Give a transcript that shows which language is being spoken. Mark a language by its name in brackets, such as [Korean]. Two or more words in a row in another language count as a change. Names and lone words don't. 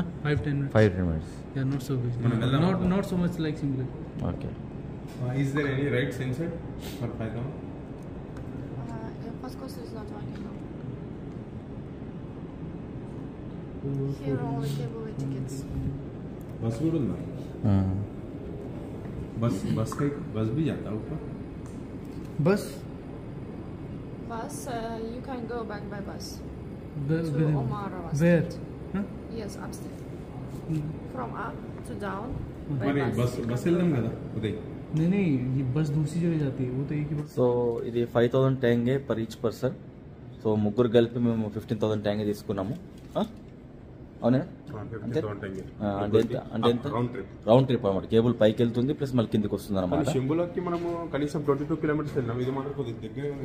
[English] 5-10 minutes. 5 minutes. Yeah, not so busy. [Telugu] Manam [English] Not so much like Simla. Okay. Is there any rides inside for 5,000? Pascos is not working now. Here only cable with tickets. [Hindi] बस भी उड़ना. बस भी जाता ऊपर. [English] Bus. Bus, you can go back by bus Where? to Omara. Where? Huh? Yes, upstairs. From up to down by [Telugu] మరి [English] bus. [Telugu] బస్ వెళ్దాం కదా ఉదయ్. [Hindi] नहीं ये बस दूसरी जगह जाती है वो तो एक ही बस. [Telugu] సో ఇది 5,000 ట్యాంగే [English] per each person. [Telugu] సో ముగ్గురు కలిపి మేము 15,000 ట్యాంగే తీసుకున్నాము. అవునా? అంటే ఎంత? [English] round trip [Telugu] అనమాట. కేబుల్ పైకి వెళ్తుంది ప్లస్ మళ్ళీ కిందికి వస్తుంది అనమాట. శంభులోకి మనము కనీసం 22 కిలోమీటర్స్ వెళ్ళాం. ఇది మాత్రం కొద్ది